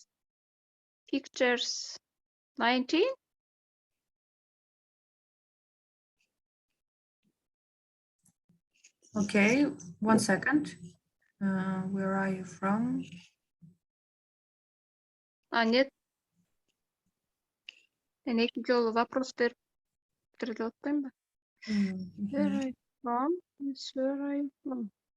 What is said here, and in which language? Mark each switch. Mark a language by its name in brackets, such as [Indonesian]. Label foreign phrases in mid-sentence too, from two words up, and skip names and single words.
[English] Pictures 19? Okay, 1 second. Where are you from? [Russian] Нет. [Kazakh] Мен екі жолы вопрос беріп бітіріп отпаймын ба? [English] Where are you from? Where are you from?